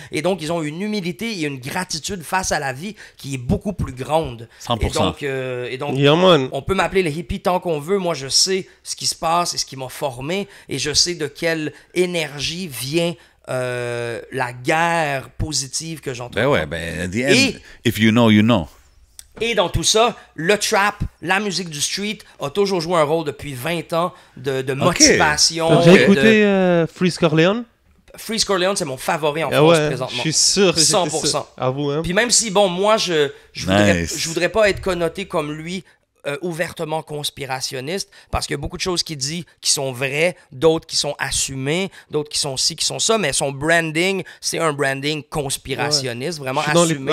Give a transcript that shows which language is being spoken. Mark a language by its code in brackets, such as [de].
[fr] Et donc, ils ont une humilité et une gratitude face à la vie qui est beaucoup plus grande. 100%. Et donc on peut m'appeler le hippie tant qu'on veut. Moi, je sais ce qui se passe et ce qui m'a formé. Et je sais de quelle énergie vient la guerre positive que j'entreprends. [en] at the end, if you know, you know. [fr] Et dans tout ça, le trap, la musique du street a toujours joué un rôle depuis 20 ans de motivation. J'ai écouté Freeze Corleone. Freeze Corleone, c'est mon favori en France présentement. Je suis sûr. 100%. À vous, hein. Puis même si, bon, moi, je voudrais pas être connoté comme lui, ouvertement conspirationniste, parce qu'il y a beaucoup de choses qu'il dit qui sont vraies, d'autres qui sont assumées, d'autres qui sont ci, qui sont ça, mais son branding, c'est un branding conspirationniste, vraiment assumé.